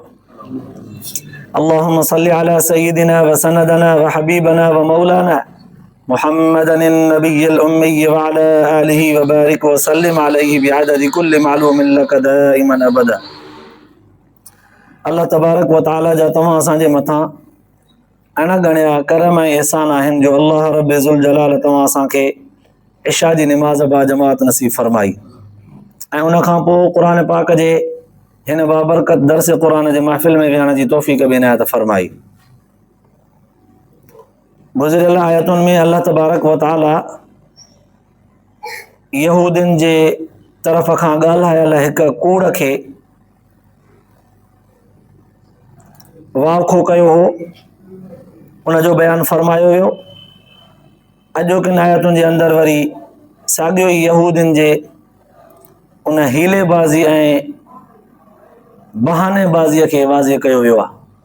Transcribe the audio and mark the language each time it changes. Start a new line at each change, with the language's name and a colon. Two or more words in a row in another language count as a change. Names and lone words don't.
Arabic: اللهم صل على سيدنا وسندنا وحبيبنا ومولانا محمد النبي الأمي وعلى آله وبارك وسلم عليه بعدد كل معلوم لك دائما أبدا. اللہ تبارک و تعالی
Sindhi: جا تمام اسان جے مٿاں انا گणیا کرم ऐं احسان आहिनि जो अल्लाह
Arabic: رب ذو الجلال
Sindhi: तव्हां असांखे इशा जी निमाज़ बा जमात नसीब फरमाई ऐं उन खां पोइ क़ुर पाक जे हिन बाबरकत दर्स क़ुर जे महफ़िल में विहण जी तौफ़ीक़ बि इनायत फरमाई. गुज़िरियल आयतुनि में
Arabic: الله تبارك وتعالى
Sindhi: यहूदियुनि जे तरफ़ खां ॻाल्हायल हिकु कूड़ खे वाखो कयो हो, उनजो बयानु फरमायो वियो. अॼोकिन आयतुनि जे अंदरि वरी साॻियो ई यहूदियुनि जे उन हीलेबाज़ी ऐं बहानेबाज़ीअ खे वाज़े कयो वियो आहे.